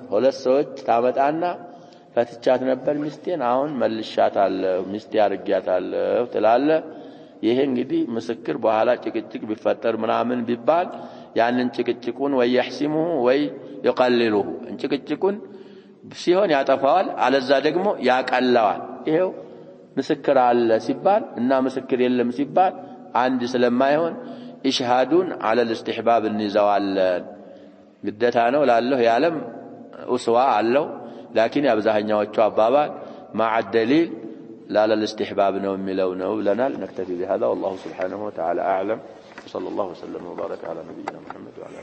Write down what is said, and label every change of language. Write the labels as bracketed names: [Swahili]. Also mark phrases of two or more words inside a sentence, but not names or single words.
[Amharic] ሁለት ሰዎች ታመጣና ፈትቻት ነበር ሚስቴን አሁን መልሻታለሁ ሚስቴ አርጊያታለሁ ትላለህ። ይሄ እንግዲህ ምስክር በኋላ ጭቅጭቅ ቢፈጠር ምናምን ቢባል ያንን ጭቅጭቁን ወይ يحسمه ወይ يقلله ጭቅጭቁን ሲሆን ያጠፋዋል አለዛ ደግሞ ያቀለዋል። ይሄው ምስክር አለ ሲባል እና ምስክር የለም ሲባል አንድ ስለማይሆን ኢሽሃዱን [Arabic] على الاستحباب [Amharic] እንይዘዋለን። ግዴታ ነው ላለሁ ያለም ኡስዋ አለው ላኪን አብዛኛዎቹ አባባል [Arabic] مع الدليل لا للاستحباب [Amharic] ነው የሚለው ነው ብለናል [Arabic] نكتفي بهذا والله سبحانه وتعالى أعلم وصلى الله وسلم وبارك على نبينا محمد